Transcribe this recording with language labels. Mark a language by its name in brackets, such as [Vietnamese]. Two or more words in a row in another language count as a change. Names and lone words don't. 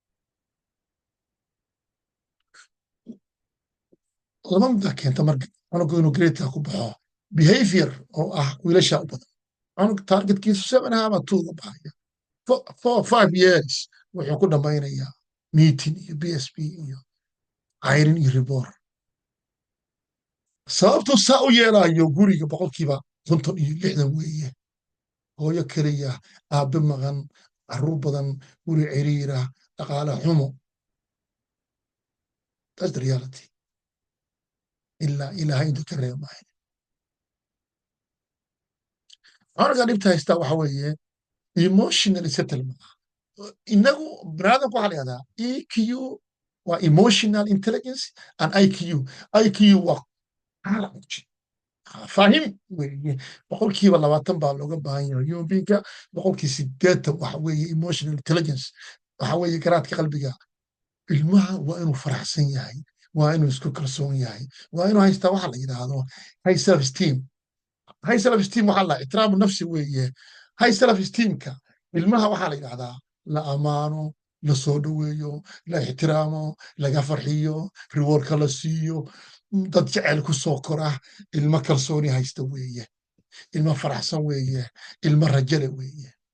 [Somali] laba middaa keenta marka cunugu inuu gradeka ku baxo behavior oo ah wiilasha u badan cunug targetkiisu 7 ama 2 ga baxaya 4-5 years wuxuu ku dhammaynayaa meeting iyo BSP iyo cayrin iyo ribor sababtuu saa u yeelaayo guriga boqolkiiba 56 weeye. hooyo keliya, aabbe maqan, carruur badan, guri ciriira, dhaqaale xumo. [English] That's the reality. [Somali] ilaa ilaahay intuu ka reeba maayo. cunugga dhibta haystaa waxa weeye [English] emotionally settle [Somali] maaha. inagu biniaadamku waxaa la yihahdaa EQ waa [English] emotional intelligence and IQ [Somali] waa fahim weeye. boqolkiiba 20 baa looga baahan yahay human beingka, boqolkii 80 waxa weeye [English] emotional intelligence, [Somali] waxa weeye garaadka qalbiga. ilmaha waa inuu faraxsan yahay, waa inuu isku kalsoon yahay, waa inuu haystaa waxa la yidhaahdo [English] high self esteem. high self esteem [Somali] waxaa la ixtiraamu nafsi weeye. [English] high self esteemka [Somali] ilmaha waxaa la yidhahdaa la amaano, la soo dhoweeyo, la ixtiraamo, laga farxiyo, rewardka la siiyo, dad jecel ku soo kora. ilmo kalsooni haysta weeye, ilmo faraxsan weeye, ilmo rajale weeye.